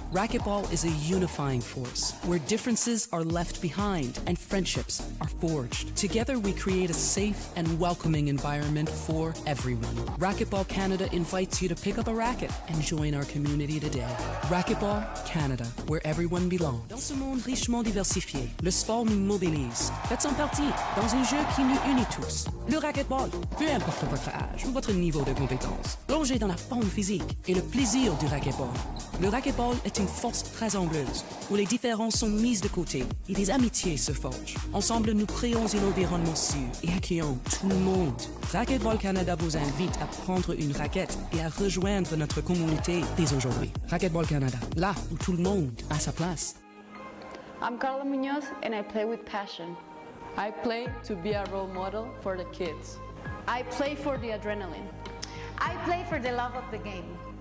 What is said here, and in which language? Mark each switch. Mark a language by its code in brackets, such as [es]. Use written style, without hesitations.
[en] Racquetball is a unifying force where differences are left behind and friendships are forged. Together we create a safe and welcoming environment for everyone. Racquetball Canada invites you to pick up a racket and join our community today. Racquetball Canada, where everyone belongs. [fr] Dans ce monde richement diversifié, le sport nous mobilise. Faites-en partie dans un jeu qui nous unit tous. Le racquetball, peu importe votre âge ou votre niveau de compétence. Plongez dans la forme physique et le plaisir du racquetball. Le racquetball est une force rassembleuse où les différences sont mises de côté et des amitiés se forgent. Ensemble, nous créons un environnement sûr et accueillant tout le monde. Racquetball Canada vous invite à prendre une raquette et à rejoindre notre communauté dès aujourd'hui. Racquetball Canada, là où tout le monde a sa place. [en] I'm Carla Munoz and I play with passion. I play to be a role model for the kids. I play for the adrenaline. I play for the love of the game.